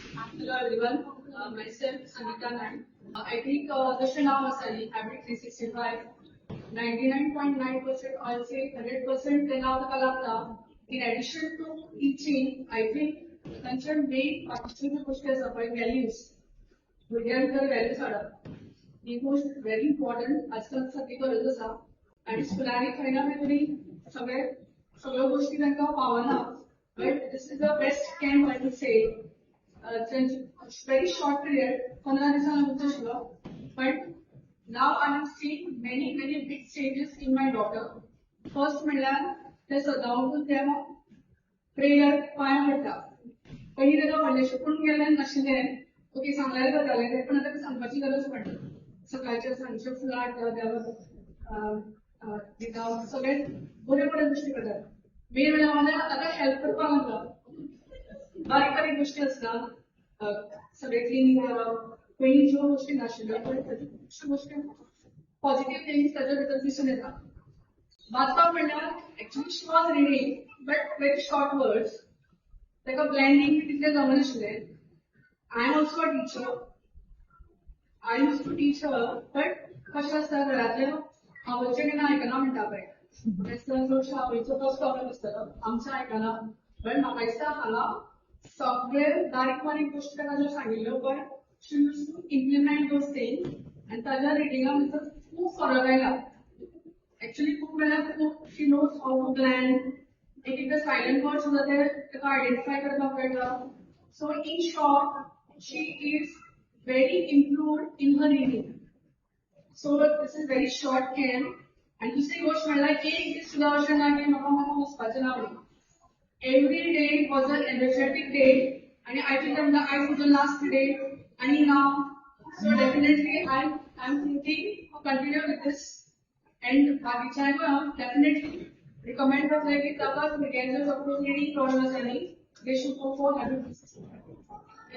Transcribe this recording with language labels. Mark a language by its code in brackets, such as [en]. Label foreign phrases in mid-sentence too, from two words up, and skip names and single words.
[en] Hello everyone, myself Sangeeta Naik. I think the Shana Masali Habit 365, 99.9% I'll say 100% [kok] त्यांना लागता. [en] In addition to teaching, I think [kok] त्यांच्या main बाकीच्या गोष्टी असतात पण values. भुरग्यांकडे values हाडप. ही गोष्ट [en] very important [kok] आजकाल सगळी गरज आसा. आणि स्कुलांनी खंय ना खंय तरी सगळ्या गोष्टी तांकां पावना. [en] But this is the best camp I would say. Very short period, 15 [kok] दिवसांचा आशिल्लो. [en] But now I have seen many big changes in my daughter. [kok] First म्हणल्यार ते सदांच ते प्रेयर पांय पडटा. पयलीं ताका व्हडलें शिकून गेलें नाशिल्लें. ओके सांगल्यार जातालें तें पण आतां सांगपाची गरज पडटा. सकाळचे सांजचे फुलां हाडटा देवाक दिता सगळे बरे गोष्टी करतात. मेन म्हणल्यार आतां हेल्प करपाक लागला. बारीक गोष्टी असतात सगळे क्लिनिंग करप पयलीं ज्यो गोष्टी नाशिल्ल्यो पण खुबश्यो गोष्टी [en] positive things [kok] ताच्या भितर दिसून येता. वाचपाक म्हणल्यार [en] actually she was reading but very short words [kok] ताका ब्लेंडिंग बी तितलें जमनाशिल्लें. [en] I am also a teacher. I used to teach her but [kok] कशें आसता घरांतलें आवयचें केन्ना आयकना म्हणटा पळय. चडशे आवयचो तोच प्रॉब्लेम आसतलो आमचें आयकना. बट म्हाका दिसता हांगा सगळे बारीक गोष्टी ताका ज्यो सांगिल्ल्यो पळय [en] she used to implement those things [kok] आनी ताज्या रिडिंगा भितर खूब फरक आयला. [en] एक्चुअली [kok] खूब म्हणल्यार खूब [en] she knows how to plan. [kok] एकदां सायलंट वर्ड्स सुद्दां ते ताका आयडेंटिफाय करपाक कळटा. [en] so in short she is very improved in her reading. so this is very short camp. [kok] आनी दुसरी गोष्ट म्हणल्यार एक दीस सुद्दां अशें ना की म्हाका वचपाचें ना म्हणून. [en] Every day was an energetic day, and I think that I was the last day, and now, so definitely I'm thinking to continue with this, and Bagichai definitely recommend us like if our students have reading problems any, they should go for habit.